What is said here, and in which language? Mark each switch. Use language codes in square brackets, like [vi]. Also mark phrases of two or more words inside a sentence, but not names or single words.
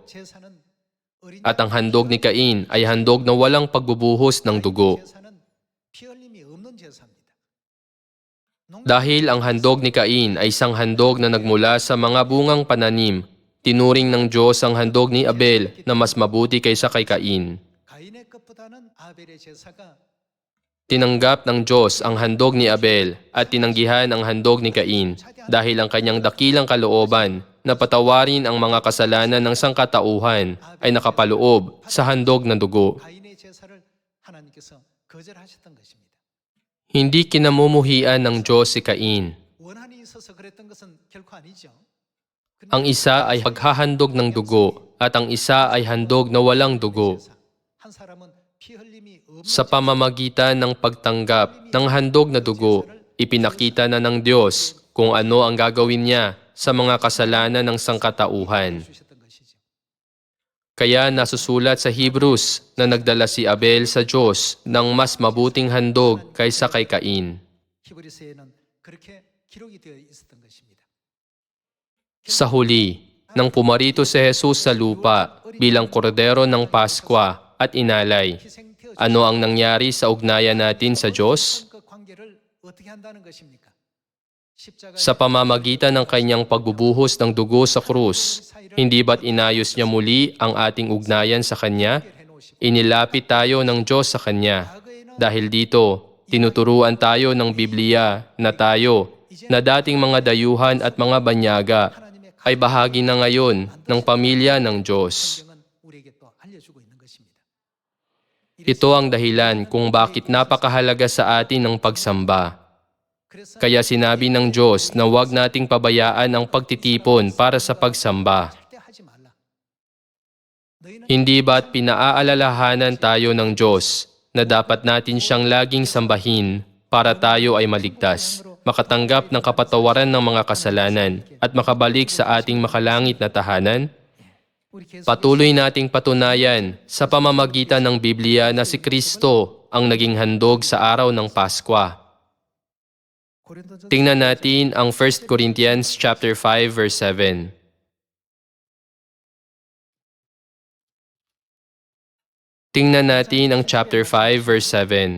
[tl] At ang handog ni Cain ay handog na walang pagbubuhos ng dugo. Dahil ang handog ni Cain ay isang handog na nagmula sa mga bungang pananim, Tinuring ng Diyos ang handog ni Abel na mas mabuti kaysa kay Cain. [ko] 가인의 것보다는 아벨의 제사가 [tl] Tinanggap ng Diyos ang handog ni Abel at tinanggihan ang handog ni Cain dahil ang kanyang dakilang kalooban na patawarin ang mga kasalanan ng sangkatauhan ay nakapaloob sa handog na dugo. [ko] 가인의 제사를 하나님께서 거절하셨던 것입니다. [tl] Hindi kinamumuhian ng Diyos si Cain. [ko] 원한이 있어서 그랬던 것은 결코 아니죠. [tl] Ang isa ay paghahandog ng dugo at ang isa ay handog na walang dugo. [ko] 한 사람은 피 흘림이 없는 [tl] Sa pamamagitan ng pagtanggap ng handog na dugo, ipinakita na ng Diyos kung ano ang gagawin niya sa mga kasalanan ng sangkatauhan. [ko] 주셨던 것이죠. [tl] Kaya nasusulat sa Hebrews na nagdala si Abel sa Diyos ng mas mabuting handog kaysa kay Cain. [ko] 히브리서에는 그렇게 기록이 되어 있었던 것입니다. [tl] Sa huli, nang pumarito si Jesus sa lupa bilang kordero ng Paskwa at inalay, [ko] 희생되어 [tl] ano ang nangyari sa ugnayan natin sa Diyos? [ko] 그 관계를 어떻게 한다는 것입니까? 십자가에 [tl] Sa pamamagitan ng kanyang pagbubuhos ng dugo sa krus, hindi ba't inayos niya muli ang ating ugnayan sa Kanya? [ko] 해놓으시고 [tl] Inilapit tayo ng Diyos sa Kanya. Dahil dito, tinuturuan tayo ng Biblia na tayo, na dating mga dayuhan at mga banyaga, ay bahagi na ngayon ng pamilya ng Diyos. [ko] 성경은 우리에게 또 알려주고 있는 것입니다. [tl] Ito ang dahilan kung bakit napakahalaga sa atin ang pagsamba. [ko] 그래서 [tl] Kaya sinabi ng Diyos na huwag nating pabayaan ang pagtitipon para sa pagsamba. [ko] 절대 하지 말라. 너희는 [tl] Hindi ba't pinaaalalahanan tayo ng Diyos na dapat natin siyang laging sambahin para tayo ay maligtas, makatanggap ng kapatawaran ng mga kasalanan at makabalik sa ating makalangit na tahanan? [ko] 우리 계속 [tl] Patuloy nating patunayan sa pamamagitan ng Biblia na si Kristo ang naging handog sa araw ng Paskwa. [ko] 고린도전서 [tl] Tingnan natin ang 1 Corinthians [en] chapter 5 verse 7. [tl] Tingnan natin ang [en] chapter 5 verse 7.